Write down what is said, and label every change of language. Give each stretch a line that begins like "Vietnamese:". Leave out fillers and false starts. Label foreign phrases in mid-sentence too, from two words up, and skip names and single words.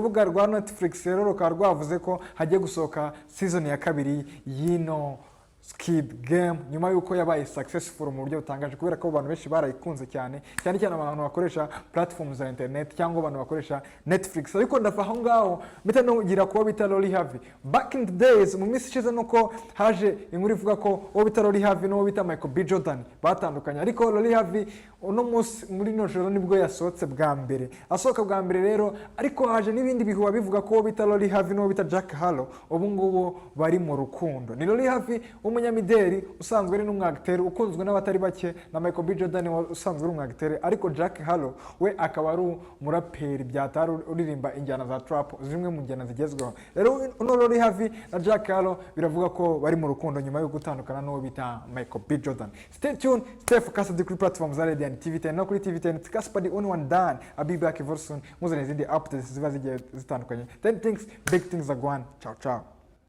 Kinyarwanda: Urubuga rwa Netflix rero rukaba rwavuze ko hagiye gusohoka season ya 2 y'ino Skid Game nyuma yuko yabaye successful mu buryo butangaje, kubera ko abantu benshi barayikunze cyane abantu bakoresha platform za internet cyangwa abantu bakoresha Netflix. Ariko ndafa aho ngaho mpita no gira ko bita Lolly Harvey.
English: Back in the days
Kinyarwanda: mu minsi ishize nuko haje inkuru ivuga ko uwo bita Lolly Harvey no bita Michael B Jordan batandukanye, ariko Lolly Harvey uno munsi muri no joro nibwo yasohotse bwa mbere. Asohoka bwa mbere rero, ariko haje n'ibindi bihuha bivuga ko uwo bita Lolly Harvey no bita Jack Harlow ubu ngubu bari mu rukundo. Ni Lolly Harvey umunyamideli usanzwe ari n'umwagiteri ukunzwe n'abatari bake, na Michael B Jordan usanzwe ari umwagiteri, ariko Jack Harlow we akaba ari umuraperi byatari uririmba injyana za trap, zimwe mu njyana zigezweho. Rero uno Lolly Harvey na Jack Harlow biravuga ko bari mu rukundo nyuma yo gutandukana n'uwo bita Michael B Jordan.
English: Stay tuned, stay focused
Kinyarwanda: kuri platform za Radio and TV10 no kuri TV10.
English: It's Casper the only one done. I'll be back very soon.
Kinyarwanda: Muzane izindi updates ziba zigiye zitandukanye.
English: 10 things, big things are going.
Italian: Ciao ciao.